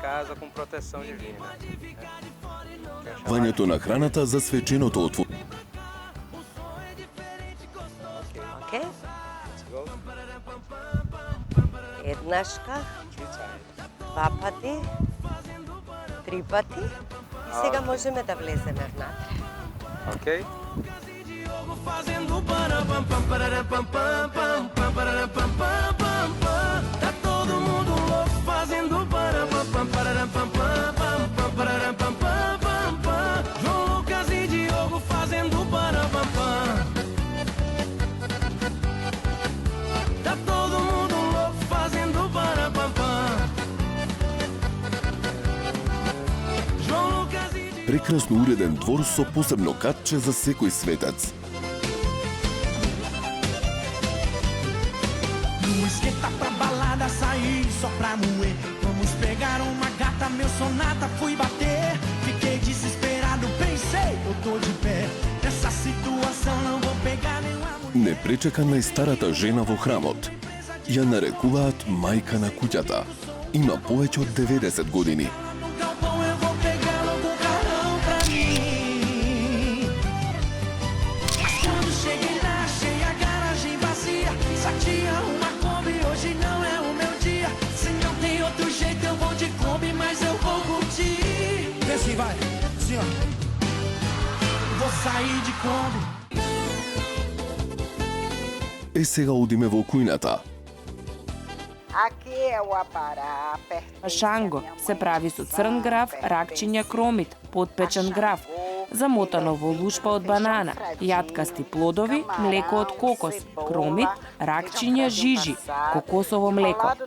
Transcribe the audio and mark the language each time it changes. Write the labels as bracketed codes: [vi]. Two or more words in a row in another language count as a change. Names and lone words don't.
[mk] Вањето на храната за свеченото отворање. Океј? Еднашка, два пати, три пати. И сега можеме да влеземе внатре. Ok? [pt] Fazendo pararam pam pararam pam pam pam pam pararam pam pam pam pam. Tá todo mundo louco fazendo pararam pam pararam pam pam pam pam pararam pam pam pam pam. João Lucas e Diogo fazendo pararam pam pam. Tá todo mundo louco fazendo pararam pam pam. João Lucas e [mk] Прекрасно уреден двор со посебно катче за секој светец. [pt] Não esquenta pra balada sair só pra moer. Vamos pegar uma gata, meu sonata, fui bater. Fiquei desesperado, pensei, eu tô de pé. Nessa situação não vou pegar nenhuma mulher. [mk] Не пречека најстарата жена во храмот. Ја нарекуваат мајка на куќата. Има повеќе од 90 години. [pt] No galpão eu vou pegar logo um carrão pra mim. Mas quando cheguei lá, achei a garagem vazia. Só tinha uma Kombi, hoje não é o meu dia. Se não tem outro jeito, eu vou de Kombi, mas eu vou curtir. Vê se vai, assim ó. Vou sair de Kombi. [mk] Е, сега одиме во кујната. Шанго се прави со црн граф, ракчиња кромит, подпечен граф, замотано во лушпа од банана, јаткасти плодови, млеко од кокос, кромит, ракчиња, жижи, кокосово млеко.